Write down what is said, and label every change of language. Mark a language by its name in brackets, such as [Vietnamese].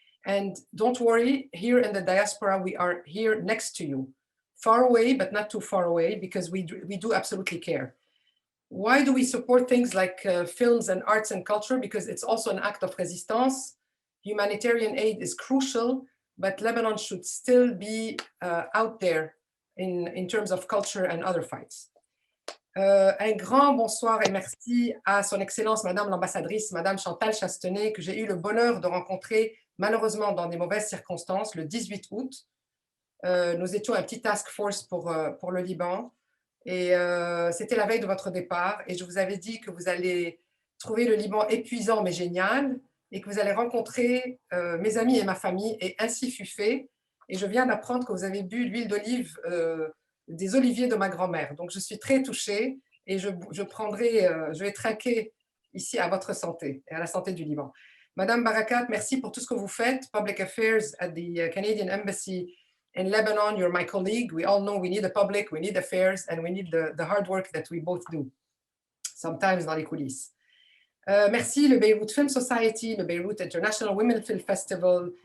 [English] And don't worry, here in the diaspora, we are here next to you, far away, but not too far away, because we do absolutely care. Why do we support things like films and arts and culture? Because it's also an act of resistance. Humanitarian aid is crucial, but Lebanon should still be out there in terms of culture and other fights. [French] Un grand bonsoir et merci à son Excellence Madame l'ambassadrice, Madame Chantal Chastenay, que j'ai eu le bonheur de rencontrer malheureusement dans des mauvaises circonstances le 18 août. Nous étions un petit task force pour le Liban et c'était la veille de votre départ et je vous avais dit que vous allez trouver le Liban épuisant mais génial et que vous allez rencontrer mes amis et ma famille, et ainsi fut fait. Et je viens d'apprendre que vous avez bu l'huile d'olive des oliviers de ma grand-mère. Donc, je suis très touchée et je vais trinquer ici à votre santé et à la santé du Liban. Madame Barakat, merci pour tout ce que vous faites. [English] Public Affairs at the Canadian Embassy in Lebanon, you're my colleague. We all know we need the public, we need affairs, and we need the hard work that we both do, sometimes [French] dans les coulisses. Merci le Beirut Film Society, le Beirut International Women Film Festival.